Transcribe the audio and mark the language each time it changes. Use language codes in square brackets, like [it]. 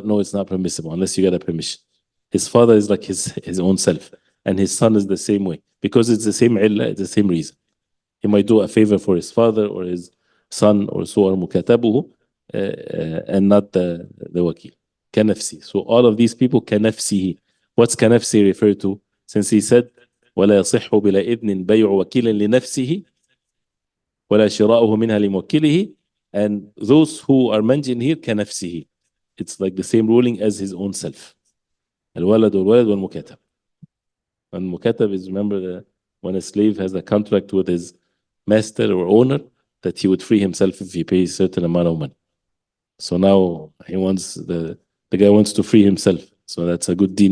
[en] No, it's not permissible unless you get a permission. His father is like his own self, and his son is the same way, because it's the same illah, it's the same reason. He might do a favor for his father or his son or so, or mukatabuhu, and not the wakil. [ar] كنفسي. [en] So all of these people كنفسه. What's كنفسي refer to? Since he said [ar] ولا يصح بلا إذن بيع وكيل لنفسه ولا شراؤه منها لموكله, [en] and those who are mentioned here [ar] كنفسه. [en] It's like the same ruling as his own self. [ar] الولد والولد والمكاتب. [en] And mukatab is, remember, when a slave has a contract with his master or owner that he would free himself if he pays a certain amount of money. So now he wants the guy wants to free himself. So that's a good deal.